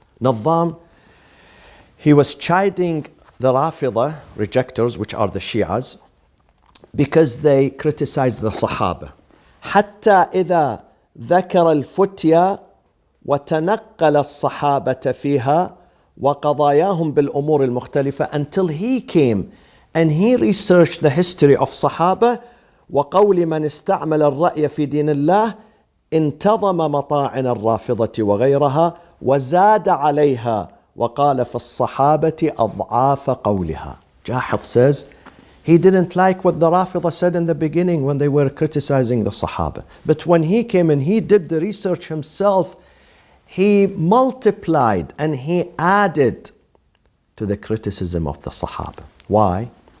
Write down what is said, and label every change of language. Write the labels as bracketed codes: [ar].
[en] Nazzam, he was chiding the Rafida rejectors, which are the Shias, because they criticized the Sahaba. [ar] حتى إذا ذكر الفتيا وتنقل الصحابة فيها وقضاياهم بالأمور المختلفة, [en] until he came and he researched the history of Sahaba [ar] وقول من استعمل الرأي في دين الله انتظم مطاعن الرافضة وغيرها وزاد عليها وقال في الصحابة أضعاف قولها. [en] Jahith says he didn't like what the Rafida said in the beginning when they were criticizing the Sahaba. But when he came and he did the research himself, he multiplied and he added to the criticism of the Sahaba. Why?